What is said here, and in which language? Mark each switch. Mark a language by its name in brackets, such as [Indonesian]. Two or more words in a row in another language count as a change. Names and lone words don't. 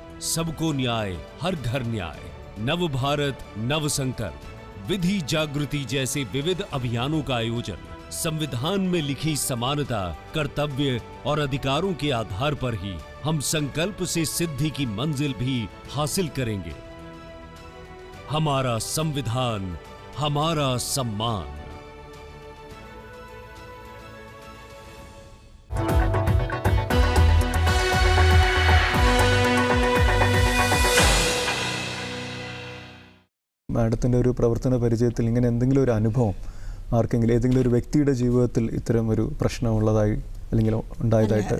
[Hindi] सबको न्याय, हर घर न्याय, नव भारत नव संकल्प, विधि जागृति जैसे विविध अभियानों का आयोजन, संविधान में लिखी समानता, कर्तव्य और अधिकारों के आधार पर ही हम संकल्प से सिद्धि की मंजिल भी हासिल करेंगे। हमारा संविधान, हमारा सम्मान। [Malayalam] മാഡത്തിൻ്റെ ഒരു പ്രവർത്തന പരിചയത്തിൽ ഇങ്ങനെ എന്തെങ്കിലും ഒരു അനുഭവം ആർക്കെങ്കിലും ഏതെങ്കിലും ഒരു വ്യക്തിയുടെ ജീവിതത്തിൽ ഇത്തരം ഒരു പ്രശ്നമുള്ളതായി അല്ലെങ്കിൽ ഉണ്ടായതായിട്ട്?